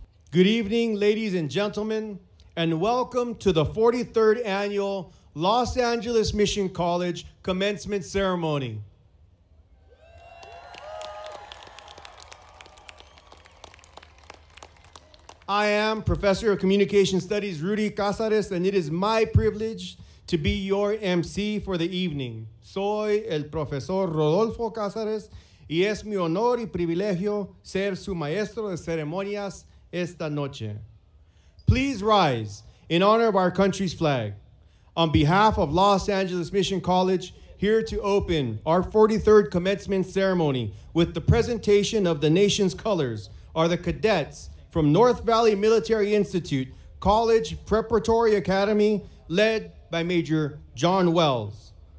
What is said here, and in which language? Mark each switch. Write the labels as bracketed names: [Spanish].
[English] Good evening, ladies and gentlemen, and welcome to the 43rd Annual Los Angeles Mission College Commencement Ceremony. I am Professor of Communication Studies Rudy Cázares, and it is my privilege to be your MC for the evening. [Spanish] Soy el profesor Rodolfo Cázares, y es mi honor y privilegio ser su maestro de ceremonias esta noche. [English] Please rise in honor of our country's flag. On behalf of Los Angeles Mission College, here to open our 43rd commencement ceremony with the presentation of the nation's colors are the cadets from North Valley Military Institute College Preparatory Academy, led by Major John Wells.